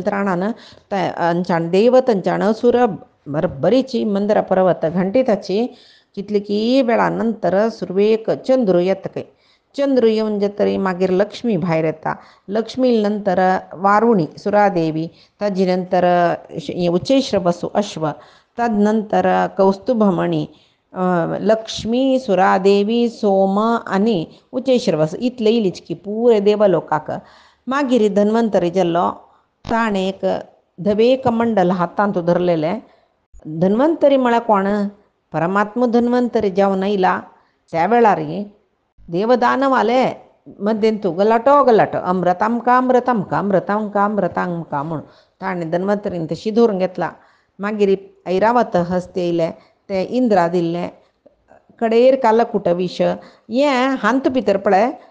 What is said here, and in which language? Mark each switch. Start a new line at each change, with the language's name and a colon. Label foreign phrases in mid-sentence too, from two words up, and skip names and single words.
Konkani: त्राणान तांच्यान देव तांच्यान असुर बरीची मंदर पर्वत घंटिताची कितली की वेळा नंतर सुरवेक चंद्र येतकय चंद्र येवन तरी मागीर लक्ष्मी भायर येता लक्ष्मी नंतर वारुणी सुरादेवी ताजे नंतर उच्चैश्रवसु अश्व तद नंतर कौस्तुभमणी लक्ष्मी सुरादेवी सोम आनी उच्चैश्रवसु इतले इलीच की पुरे देवलोकाक मागीर धन्वंतरी जाल्लो ताणें एक धवे कमंडल हातांत धरलेले धन्वंतरी म्हळ्यार कोण परमात्मा धन्वंतरी जावन आयला त्या वेळार देवदानवाले मध्येन तू गलाटो अमृतांका म्हूण ताणें धन्वंतरीन तशी धरून घेतला मागीर ऐरावत हस्त येयले ते इंद्रा दिल्ले कडेर कालकुट विश हें हांत भितर पळय